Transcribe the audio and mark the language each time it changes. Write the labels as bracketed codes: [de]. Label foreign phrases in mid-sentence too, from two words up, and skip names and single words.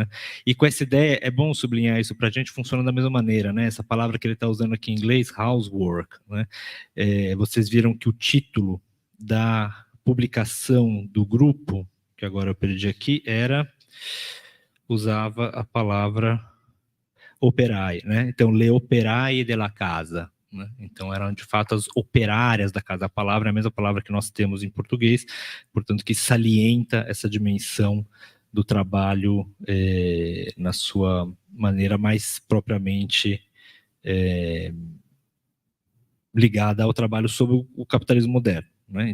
[pt] E com essa ideia, é bom sublinhar isso para a gente, funciona da mesma maneira, né? Essa palavra que ele está usando aqui em inglês, housework, né? Vocês viram que o título da publicação do grupo, que agora eu perdi aqui, usava a palavra operai, né? Então, [it] le operai della casa, né? [pt] Então, eram de fato as operárias da casa. A palavra é a mesma palavra que nós temos em português, portanto, que salienta essa dimensão do trabalho na sua maneira mais propriamente ligada ao trabalho sobre o capitalismo moderno, né?